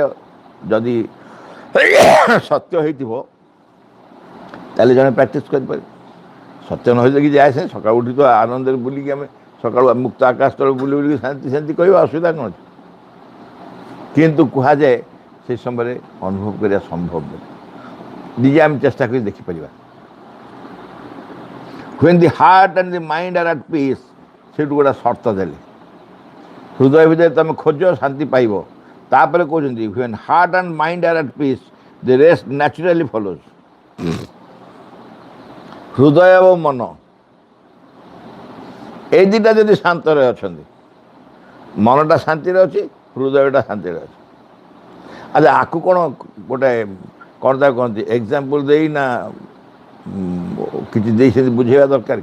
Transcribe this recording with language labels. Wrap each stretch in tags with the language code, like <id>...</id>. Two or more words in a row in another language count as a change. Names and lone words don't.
<or>ଯଦି ସତ୍ୟ ହେଇଥିବ ତାହେଲେ ଜଣେ ପ୍ରାକ୍ଟିସ୍ କରିପାରିବ। ସତ୍ୟ ନ ହେଇଥିଲେ କିଛି ଆସେ, ସକାଳୁ ଉଠି ତ ଆନନ୍ଦରେ ବୁଲିକି ଆମେ ସକାଳୁ ମୁକ୍ତ ଆକାଶ ତଳେ ବୁଲି ବୁଲିକି ଶାନ୍ତି ଶାନ୍ତି କହିବା, ଅସୁବିଧା କ'ଣ ଅଛି? କିନ୍ତୁ କୁହାଯାଏ ସେ ସମୟରେ ଅନୁଭବ କରିବା ସମ୍ଭବ ନୁହେଁ। ନିଜେ ଆମେ ଚେଷ୍ଟା କରି ଦେଖିପାରିବା।</or> <en>When the heart and the mind are at peace,</en> <or>ସେଠୁ ଗୋଟେ ସର୍ତ୍ତ ଦେଲେ, ହୃଦୟ ଭିତରେ ତୁମେ ଖୋଜ, ଶାନ୍ତି ପାଇବ। ତାପରେ କହୁଛନ୍ତି</or> <en>when heart and mind are at peace, the rest naturally follows.</en> <or>ହୃଦୟ ଏବଂ ମନ ଏଇ ଦୁଇଟା ଯଦି ଶାନ୍ତରେ ଅଛନ୍ତି, ମନଟା ଶାନ୍ତିରେ ଅଛି, ହୃଦୟଟା ଶାନ୍ତିରେ ଅଛି। ଆଚ୍ଛା, ଆକୁ କ'ଣ ଗୋଟେ କ'ଣ ତାକୁ କହନ୍ତି, ଏକ୍ଜାମ୍ପଲ୍ ଦେଇ ନା କିଛି ଦେଇ ସେମିତି ବୁଝେଇବା ଦରକାର?</or>